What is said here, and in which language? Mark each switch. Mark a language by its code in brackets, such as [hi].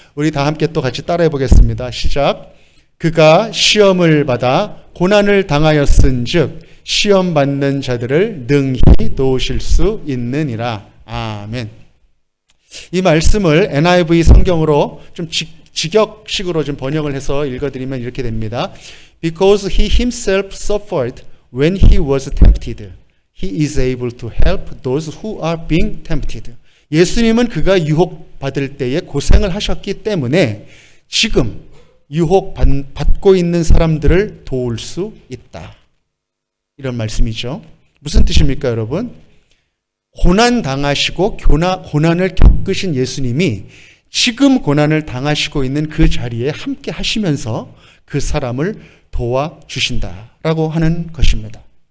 [ko] 우리 다 함께 또 같이 따라해 보겠습니다. 시작. 그가 시험을 받아 고난을 당하였은즉 시험 받는 자들을 능히 도우실 수 있느니라. 아멘. 이 말씀을 NIV 성경으로 좀 직역식으로 좀 번역을 해서 읽어드리면 이렇게 됩니다. [en] Because he himself suffered when he was tempted, he is able to help those who are being tempted. [ko] 예수님은 그가 유혹받을 때에 고생을 하셨기 때문에 지금 유혹받고 있는 사람들을 도울 수 있다. 이런 말씀이죠. 무슨 뜻입니까, 여러분? 고난 당하시고 고난을 겪으신 예수님이 지금 고난을 당하시고 있는 그 자리에 함께 하시면서 그 사람을 도와주신다라고 하는 것입니다.